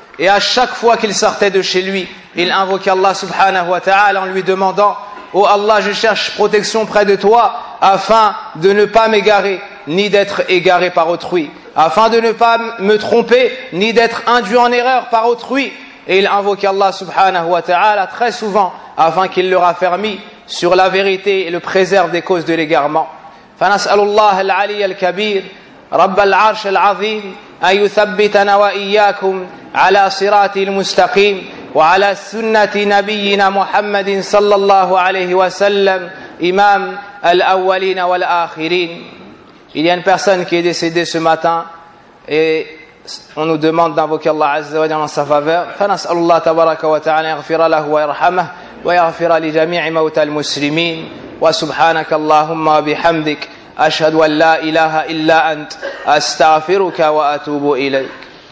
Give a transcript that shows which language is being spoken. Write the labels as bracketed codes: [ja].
[fr] Et à chaque fois qu'il sortait de chez lui, il invoquait Allah subhanahu wa ta'ala en lui demandant « Oh Allah, je cherche protection près de toi afin de ne pas m'égarer ni d'être égaré par autrui, afin de ne pas me tromper ni d'être induit en erreur par autrui. » Et il invoquait Allah subhanahu wa ta'ala très souvent afin qu'il le raffermit sur la vérité et le préserve des causes de l'égarement. [ar] « فَنَسْأَلُ اللَّهَ الْعَلِيَ الْكَبِيرِ رَبَّ الْعَرْشَ الْعَظِيمِ أَنْ يُثَبِّتَنَا وَإِيَّاكُمْ على صراط المستقيم وعلى سنة نبينا محمد صلى الله عليه وسلم إمام الأولين والآخرين. [fr] Il y a une personne qui est décédée ce matin et on nous demande d'invoquer Allah Azza wa Jalla en sa faveur. [ar] فنسأل الله تبارك وتعالى يغفر له ويرحمه ويغفر لجميع موتى المسلمين وسبحانك اللهم بحمدك أشهد أن لا إله إلا أنت أستغفرك وأتوب إليك.